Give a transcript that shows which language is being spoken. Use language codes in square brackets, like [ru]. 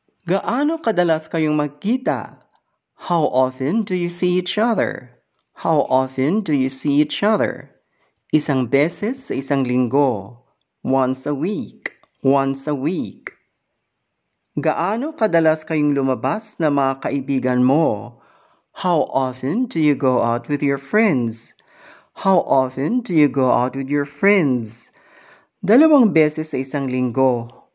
[tl] Gaano kadalas kayong magkita? [en] How often do you see each other? How often do you see each other? [tl] Isang beses sa isang linggo. [en] Once a week. Once a week. [tl] Gaano kadalas kayong lumabas na mga kaibigan mo? [en] How often do you go out with your friends? How often do you go out with your friends? [tl] Dalawang beses sa isang linggo.